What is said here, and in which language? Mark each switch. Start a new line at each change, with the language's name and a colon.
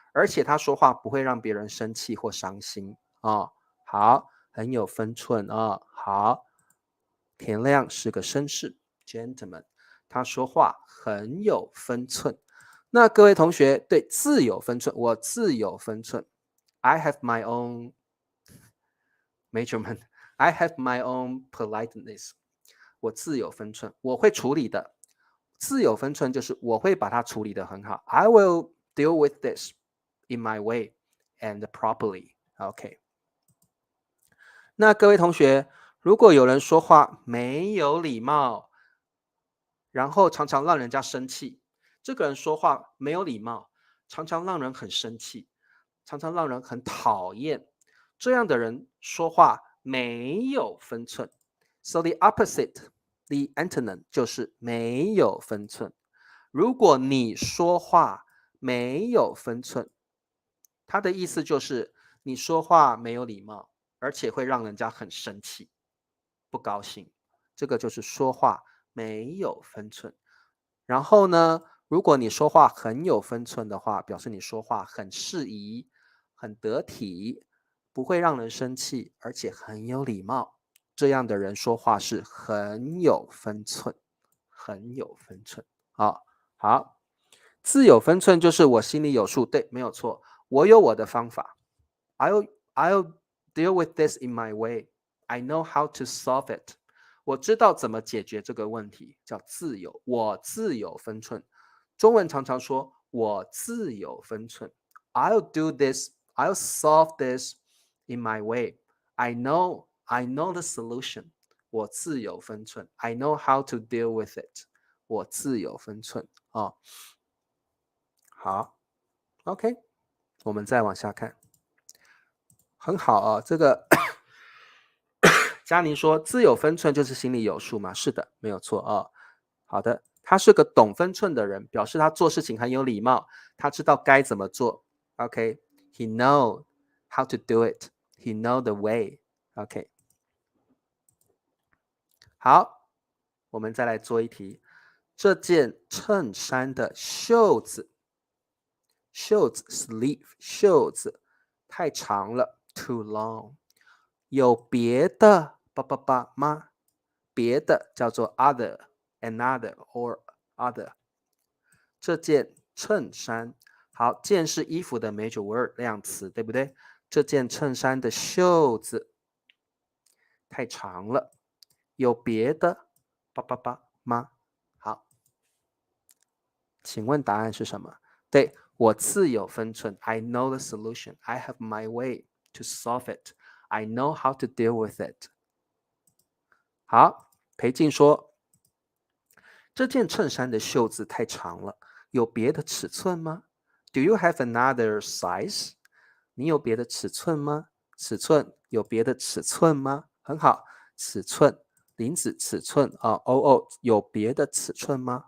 Chinese: 而且他说话不会让别人生气或伤心啊。好，很有分寸啊。好，田亮是个绅士 gentleman， 他说话很有分寸。那各位同学对自有分寸，我自有分寸。
English: I have my own measurement. I have my own politeness.
Chinese: 我自有分寸，我会处理的。自有分寸就是我会把它处理得很好。
English: I will deal with this in my way and properly. OK。
Chinese: 那各位同学，如果有人说话没有礼貌，然后常常让人家生气，这个人说话没有礼貌，常常让人很生气，常常让人很讨厌，这样的人说话没有分寸。
English: So the opposite, the antonym
Chinese: 就是没有分寸。如果你说话没有分寸，他的意思就是你说话没有礼貌，而且会让人家很生气、不高兴。这个就是说话没有分寸。然后呢，如果你说话很有分寸的话，表示你说话很适宜、很得体，不会让人生气，而且很有礼貌。这样的人说话是很有分寸，很有分寸。好，自有分寸就是我心里有数，对，没有错，我有我的方法。
English: I'll deal with this in my way. I know how to solve it.
Chinese: 我知道怎么解决这个问题，叫自由。我自有分寸。中文常常说我自有分寸。
English: I'll do this. I'll solve this in my way. I know the solution.
Chinese: 我自有分寸。
English: I know how to deal with it.
Chinese: 我自有分寸啊。好 ，OK， 我们再往下看。很好啊，这个嘉宁说自有分寸就是心里有数嘛？是的，没有错啊。好的，他是个懂分寸的人，表示他做事情很有礼貌，他知道该怎么做。
English: OK，he know how to do it. He know the way.
Chinese: OK，好，我们再来做一题。这件衬衫的袖子 sleeve 袖子太长了 ，
English: too long。
Chinese: 有别的吗？别的叫做
English: other, another or other。
Chinese: 这件衬衫，好，件是衣服的 major word 量词，对不对？这件衬衫的袖子太长了，有别的吗？好，请问答案是什么？对，我自有分寸
English: ，I know the solution. I have my way to solve it. I know how to deal with it.
Chinese: 好，裴静说，这件衬衫的袖子太长了，有别的尺寸吗 ？
English: Do you have another size？
Chinese: 你有别的尺寸吗？尺寸有别的尺寸吗？很好，尺寸林子尺寸啊有别的尺寸吗？